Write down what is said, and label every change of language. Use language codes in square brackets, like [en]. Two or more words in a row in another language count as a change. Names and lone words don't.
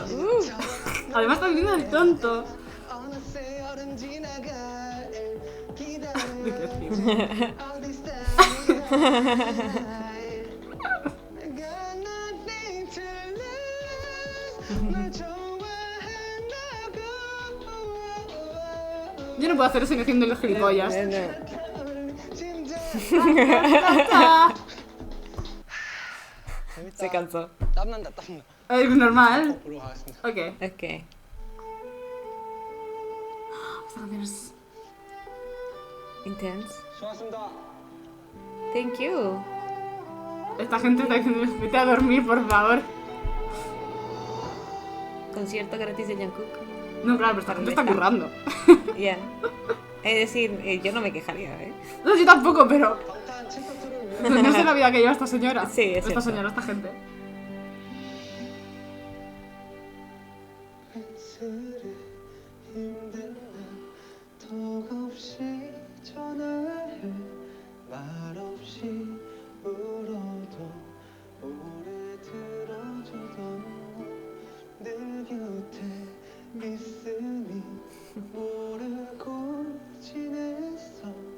[es] Además está viendo el tonto. Yo no puedo hacer eso ni haciendo los gilipollas. Se cansó. [ko] 땀난다 땀나. [es] Es normal. [ko] 보러 가겠습니다. [en] Ok. Ok. [es] Esta canción es. [en] Intense. [ko] 수고하셨습니다. [en] Thank you. [es] Esta gente está diciendo: vete a dormir, por favor. Concierto gratis de Jungkook. No, claro, pero esta gente está currando. Ya. Es decir, yo no me quejaría, ¿eh? No, yo tampoco, pero. [ko] 방탄 칠토트를 위해 [es] No sé la vida que lleva esta señora. Sí, es Esta cierto. señora, esta gente. [ko] 턱없이 전화해 말없이 울어도 오래 들어줘도 늘 곁에 있으니 모르고 지냈어